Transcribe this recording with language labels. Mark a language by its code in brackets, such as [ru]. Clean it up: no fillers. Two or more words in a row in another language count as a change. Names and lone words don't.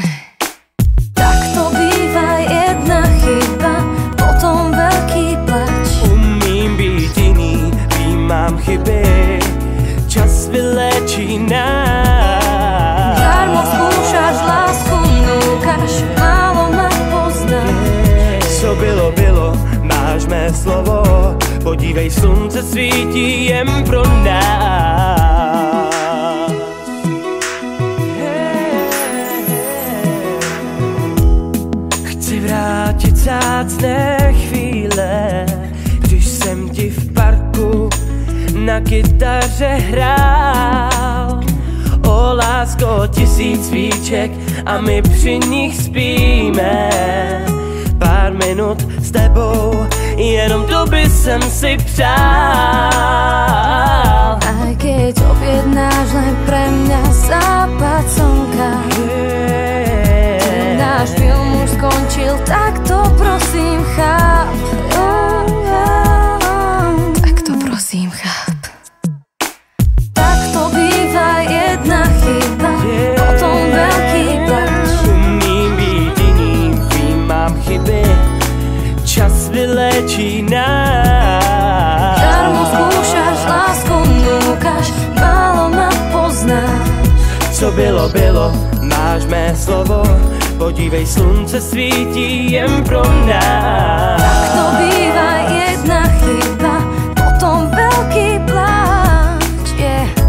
[sk] Tak to býva, jedna chyba, potom veľký plač. Umím byť iný, mám chyby, čas vylečí nás. Darmo skúšaš lásku, núkaš, málo ma poznáš. [cs] Co bylo, bylo, máš mé slovo, podívej, slunce svítí jen pro nás. Chci vrátit vzácné chvíle, když jsem ti v parku na kytaře hrál. O lásko, 1000 svíček a my při nich spíme. Pár minut s tebou, jenom to by jsem si přál. [sk] Aj keď objednáš len pre mňa západ slnka, náš film už skončil, tak to prosím cháp. Tak to prosím cháp. Tak to býva, jedna chyba, potom veľký plač. [cs] Umím být jiný, vím, mám chyby, čas vylečí nás. [sk] Darmo skúšaš lásku, núkaš, málo ma poznáš. [cs] Co bylo, bylo, máš mé slovo, podívej, slunce svítí jen pro nás. [sk] Tak to býva, jedna chyba, potom veľký pláč, yeah.